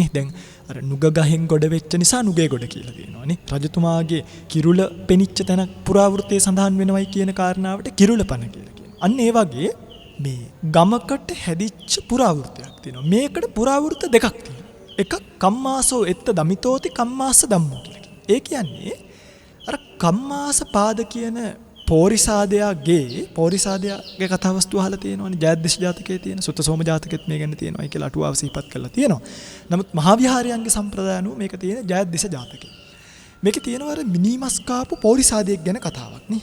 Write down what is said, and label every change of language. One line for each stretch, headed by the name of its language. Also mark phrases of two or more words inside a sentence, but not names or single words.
Sinhala: දැන් අර නුග ගහෙන් ගොඩ වෙච්ච නිසා නුගේ ගොඩ කියලා තියෙනවනේ. රජතුමාගේ කිරුළ පෙනිච්ච තැනක් පුරාවෘතයේ සඳහන් වෙනවයි කියන කාරණාවට කිරුළපණ කියලා කියනවා. අන්න ඒ වගේ මේ ගමකට හැදිච්ච පුරාවෘතයක් තියෙනවා. මේකට පුරාවෘත දෙකක් තියෙනවා. එකක්
Pali: කම්මාසෝ එත්ත දමිතෝති කම්මාස ධම්මෝ
Sinhala: කියලා කියනවා. ඒ කියන්නේ අර කම්මාස පාද කියන පෝරිසාදයාගේ කතා වස්තු අහලා තියෙනවනේ. ජයද්දේශ ජාතකයේ තියෙන සුත්තසෝම ජාතකෙත් මේ ගැන තියෙනවායි කියලා අටුවාව සිහිපත් කරලා තියෙනවා. නමුත් මහා විහාරයන්ගේ සම්ප්‍රදාය අනුව මේක තියෙන ජයද්දේශ ජාතකේ. මේකේ තියෙනවා අර මිනිමස් කාපු පෝරිසාදයෙක් ගැන කතාවක් නේ.